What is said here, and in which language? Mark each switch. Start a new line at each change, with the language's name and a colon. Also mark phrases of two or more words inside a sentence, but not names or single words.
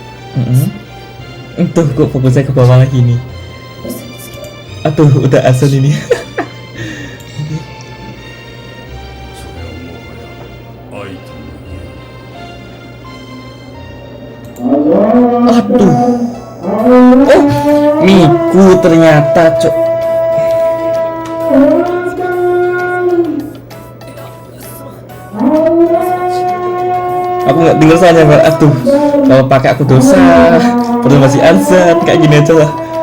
Indonesian: Tuh kok fokusnya ke bawah lagi nih. Aduh, udah azan ini.
Japanese: それはもはや愛とも言え
Indonesian: Aduh. Oh, Miku ternyata, Cok. Aku nggak dengar soalnya, Mbak. Aduh, kalau pakai aku dosa. Padahal masih azan, kayak gini aja lah.